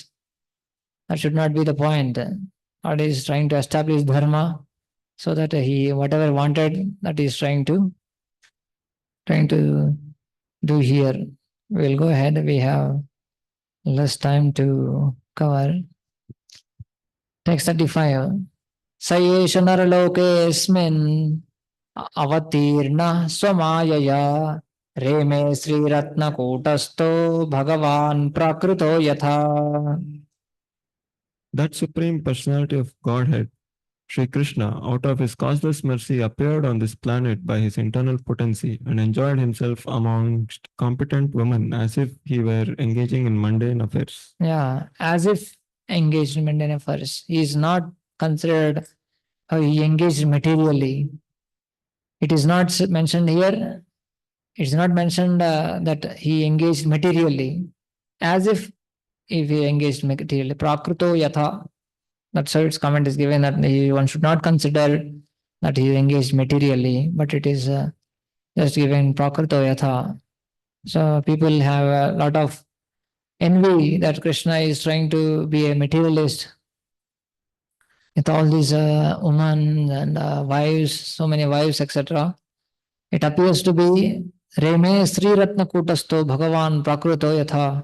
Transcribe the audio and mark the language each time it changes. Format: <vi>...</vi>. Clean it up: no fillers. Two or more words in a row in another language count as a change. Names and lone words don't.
<en>That should not be the point. Lord is trying to establish dharma so that he whatever wanted that he is trying to do here. We'll go ahead. We have less time to cover. Text 35.</en> <sa>Sayesh naralokesmin avatirna swamayaya reme sri ratna kutasto bhagavan prakruto yatha.</sa> <en>That supreme personality of Godhead, Sri Krishna, out of his causeless mercy, appeared on this planet by his internal potency and enjoyed himself amongst competent women as if he were engaging in mundane affairs. Yeah, as if engaged in mundane affairs. He is not considered how he engaged materially. It is not mentioned here. It's not mentioned that he engaged materially, as if he engaged materially.</en> <sa>Prakruto yatha.</sa> <en>That's how its comment is given that one should not consider that he engaged materially, but it is just given</en> <sa>prakruto yatha.</sa> <en>So people have a lot of envy that Krishna is trying to be a materialist with all these women and wives, so many wives, etc. It appears to be</en> <sa>Reme Sri Ratna Kutasto Bhagavan Prakruto Yatha.</sa>